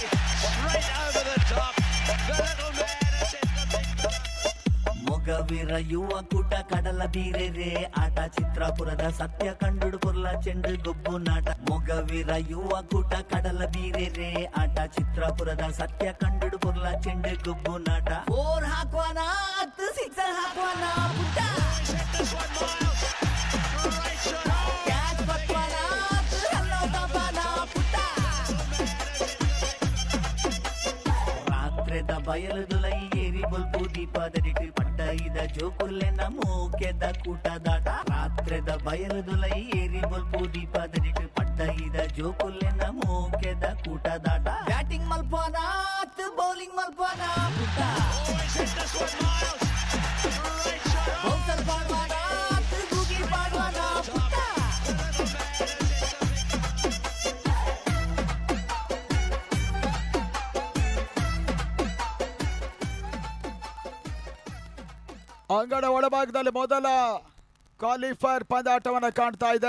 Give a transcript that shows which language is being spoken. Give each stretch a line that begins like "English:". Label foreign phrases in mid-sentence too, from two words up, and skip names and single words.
English: Straight over the top. The little man has hit the big one.
Tulu: ಮೊಗವೀರ ಯುವ ಕೂಟ ಕಡಲ ಬೀರೆರೆ ಆಟ ಚಿತ್ರಾಪುರದ ಸತ್ಯ ಕಂಡುಡು ಪುರ್ಲ ಚೆಂಡು ಗೊಬ್ಬು ನಾಟ. ಮೊಗವೀರ ಯುವ ಕೂಟ ಕಡಲ ಬೀರೆರೆ ಆಟ ಚಿತ್ರಾಪುರದ ಸತ್ಯ ಕಂಡುಡು ಪುರ್ಲ ಚೆಂಡು ಗೊಬ್ಬು ನಾಟ. 4 ಹಾಕ್ವಾನ 10 ಸಿಕ್ಸರ್ ಹಾಕ್ವಾನ ಪುಟ್ಟ.
English: Hit this one, Miles. Great shot.
Tulu: ಕ್ಯಾಚ್ ಬತ್ವಾನ ಹಲ್ಲೋ ತಬಾನ ಪುಟ್ಟ. ರಾತ್ರೆದ ಬಯಲುದುಲೈ ಏರಿ ಬಲ್ಪು ದೀಪದಡಿಟ್ಟು ಪಟ್ಟ ಇದ ಜೋಕುಲ್ಲೆನ ಮೂಕೆದ ಕೂಟದಾಟ. ರಾತ್ರೆದ ಬಯಲುದುಲೈ ಏರಿ ಬಲ್ಪು ದೀಪದಡಿಟ್ಟು ಪಟ್ಟ ಇದ ಜೋಕುಲ್ಲೆನ ಮೂಕೆದ ಕೂಟದಾಟ. ಬ್ಯಾಟಿಂಗ್ ಮಲ್ಪೋನ ಬೌಲಿಂಗ್ ಮಲ್ಪೋನ ಪುಟ್ಟ.
English: Hit this one, Miles. Great shot.
Tulu: ಬೌನ್ಸರ್ ಪಾಡ್ವಾನ ಗೂಗಿ ಪಾಡ್ವಾನ ಪುಟ್ಟ.
Kannada: ಅಂಗಡ ಒಳಭಾಗದಲ್ಲಿ ಮೊದಲ ಕ್ವಾಲಿಫೈರ್ ಪಂದ್ಯಾಟವನ್ನು ಕಾಣ್ತಾ ಇದೆ.